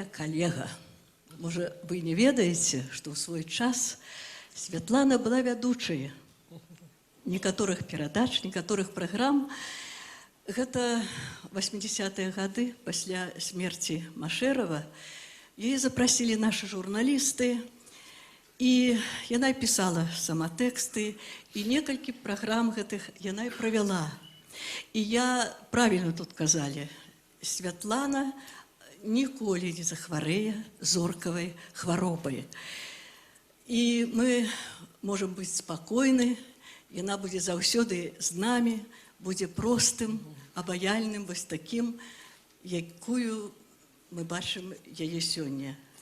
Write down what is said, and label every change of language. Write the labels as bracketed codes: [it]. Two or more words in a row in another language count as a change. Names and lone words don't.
[ru] коллега, может, вы [be] не ведаете, [ru] что в свой час Светлана была ведучей некоторых передач, некоторых программ. Это 80-е годы, после смерти Машерова. Ее запросили наши журналисты, и она писала сама тексты, и несколько программ этих она провела. [be] І я, правильно тут казалі, Святлана ніколі не захварэе зоркавай хваробай. І мы можам быць спакойны, яна будзе заўсёды з намі, будзе простым, абаяльным, вось такім, якую мы бачым яе сёння.